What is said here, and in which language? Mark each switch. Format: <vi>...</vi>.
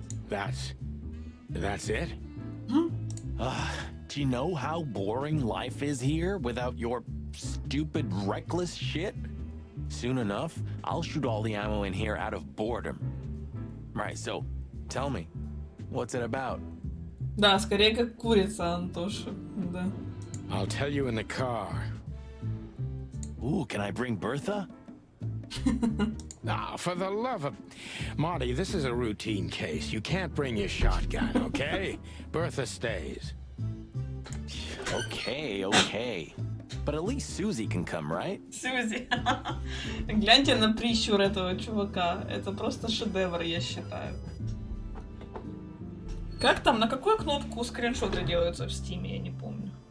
<en>That's it? Do you know how boring life is here without your stupid, reckless shit? Soon enough, I'll shoot all the ammo in here out of boredom. Right, so, tell me, what's it about?</en> <ru>Да, скорее как курица, Антоша. Да.</ru> <en>I'll tell you in the car. Ooh, can I bring Bertha? Ah, for the love of... Marty, this is a routine case. You can't bring your shotgun, okay? Bertha stays. Okay. But at least Susie can come, right?</en> <ru>Сьюзи. Гляньте на прищур этого чувака. Это просто шедевр, я считаю. Как там, на какую кнопку скриншоты делаются в Стиме, я не помню.</ru>